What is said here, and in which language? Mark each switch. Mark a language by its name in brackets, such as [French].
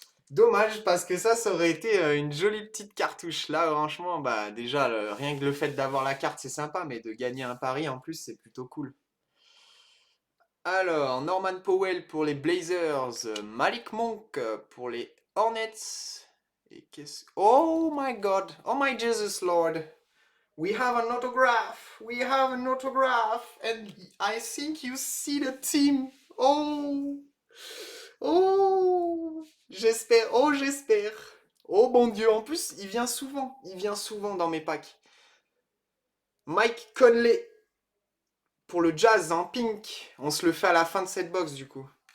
[French] Dommage parce que ça aurait été une jolie petite cartouche. Là, franchement, bah déjà, rien que le fait d'avoir la carte, c'est sympa, mais de gagner un pari en plus, c'est plutôt cool. Alors, Norman Powell pour les Blazers, Malik Monk pour les Hornets. Et qu'est-ce... [English] Oh my God, oh my Jesus Lord. We have an autograph, we have an autograph, and I think you see the team. [French] Oh, oh, j'espère, oh j'espère. Oh bon Dieu, en plus il vient souvent dans mes packs. Mike Conley pour le Jazz en pink. On se le fait à la fin de cette box du coup.